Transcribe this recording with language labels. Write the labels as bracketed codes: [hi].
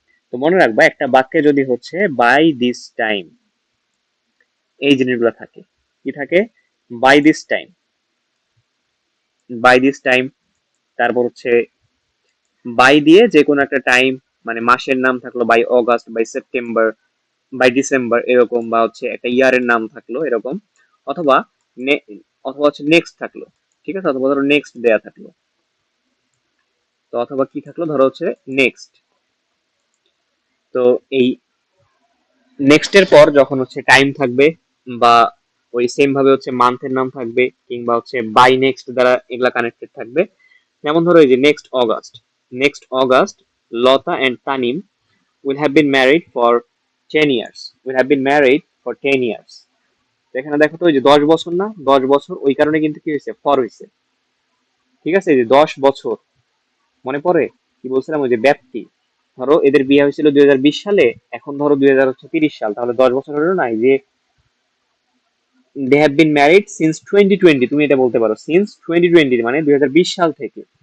[bn] তো মনে রাখবা, একটা বাক্যে যদি হচ্ছে বাই দিস টাইম, এই জিনিসগুলো থাকে, কি থাকে, by this time, by this time, তারপর হচ্ছে বাই দিয়ে যে কোনো একটা টাইম, মানে মাসের নাম থাকলো by August, by September, by December এরকম, বা হচ্ছে একটা ইয়ারের নাম থাকলো এরকম, অথবা অথবা হচ্ছে নেক্সট থাকলো, ঠিক আছে, অথবা ধরো নেক্সট দেয়া থাকলো, তো অথবা কি থাকলো, ধরো হচ্ছে নেক্সট। তো এই নেক্সট এর পর যখন হচ্ছে টাইম থাকবে, বা ওই সেম ভাবে হচ্ছে মান্থের নাম থাকবে, কিংবা হচ্ছে বাই নেক্সট দ্বারা এগুলা কানেক্টেড থাকবে। যেমন ধরো এই যে [en] Next August, next August Lata and Tanim will have been married for 10 years, will have been married for 10 years। [bn] তো এখানে দেখো তো, ওই যে 10 বছর না, 10 বছর, ওই কারণে কিন্তু কি হয়েছে, ফর হয়েছে। ঠিক আছে, এই যে 10 বছর, মনে পড়ে কি বলছিলাম, ওই যে ব্যাপ্তি। ধরো এদের বিয়ে হয়েছিল 2020 সালে, এখন ধরো 2030 সাল, তাহলে 10 বছর হলো না। এই যে [en] they have been married since 2020, [bn] তুমি এটা বলতে পারো, সিন্স 2020 মানে 2020 সাল থেকে।